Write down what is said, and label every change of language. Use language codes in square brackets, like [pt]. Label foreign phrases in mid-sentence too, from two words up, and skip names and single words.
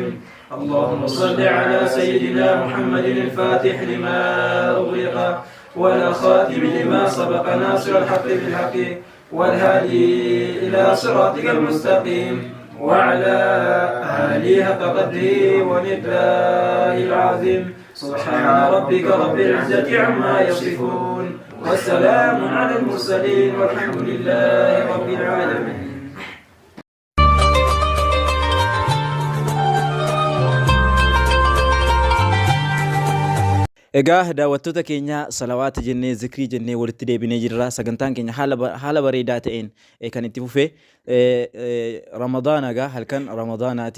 [ar] اللهم صل على سيدنا محمد الفاتح لما أغلق والخاتم لما سبق ناصر الحق بالحق والهادي إلى صراطك المستقيم وعلى آله حق قدره ومقداره العظيم. سبحان ربك رب العزة عما يصفون والسلام على المرسلين والحمد لله رب العالمين. [om] Egaa daawwattoota keenya salawaata jennee zikrii jennee walitti deebinee jirra. Sagantaan keenya haala bareedaa ta'een kan itti fufee Ramadaana egaa halkan Ramadaanaati.